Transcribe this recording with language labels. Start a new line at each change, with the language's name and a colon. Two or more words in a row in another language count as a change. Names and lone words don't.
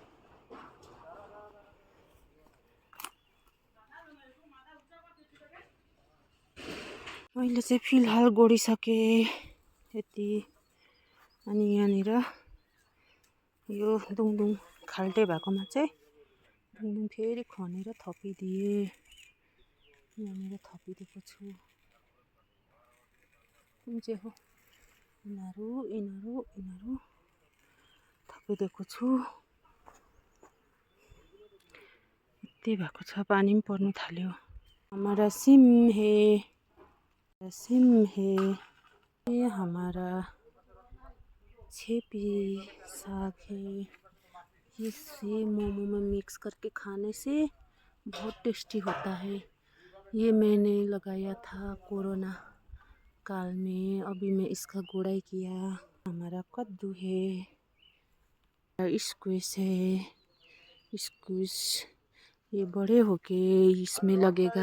Nepali: मैले चाहिँ फिलहाल गोडिसकेँ यति अनि यहाँनिर यो दुङदुङ खाल्टे भएकोमा चाहिँ दुङदुङ फेरि खनेर थपिदिएँ यहाँनिर थपिदिएको छु कुन चाहिँ हो यिनीहरू थपिदिएको छु यति भएको छ पानी पनि पर्नु थाल्यो
Hindi: हमारा सिम है ये हमारा छेपी साग है इसे मोमो में मिक्स करके खाने से बहुत टेस्टी होता है ये मैंने लगाया था कोरोना काल में अभी मैं इसका गुड़ाई किया हमारा कद्दू है स्क्विश है, स्क्विश ये बड़े होके इसमें लगेगा।